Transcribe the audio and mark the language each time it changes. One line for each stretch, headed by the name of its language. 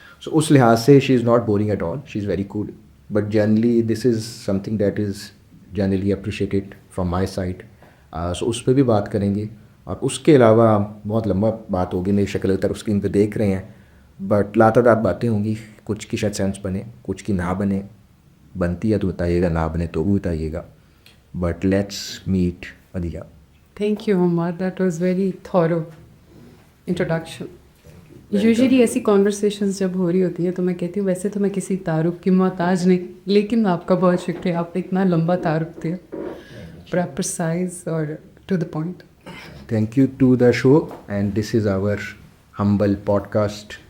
English: so
Hindi: उस लिहाज से
English: She is not boring at all, she is very cool. But generally this is something that is generally appreciated from my side.
Hindi: सो उस पर भी बात करेंगे. और उसके अलावा बहुत लंबा बात होगी, मेरी शक्ल तक स्क्रीन पे देख रहे हैं, बट लातादात बातें होंगी. कुछ की शायद सेंस बने, कुछ की ना बने. बनती है तो बताइएगा, ना बने तो भी बताइएगा.
English: But let's meet Adiya. Thank you, Omar. That was very thorough introduction.
Hindi: Usually ऐसी कॉन्वर्सेशंस जब हो रही होती हैं तो मैं कहती हूँ वैसे तो मैं किसी तारुफ की मोहताज नहीं, लेकिन आपका बहुत शुक्रिया, आपने इतना लंबा तारुफ दिया, बड़ा प्रिसाइज और
English: To the point. Thank you to the show, and this is our humble podcast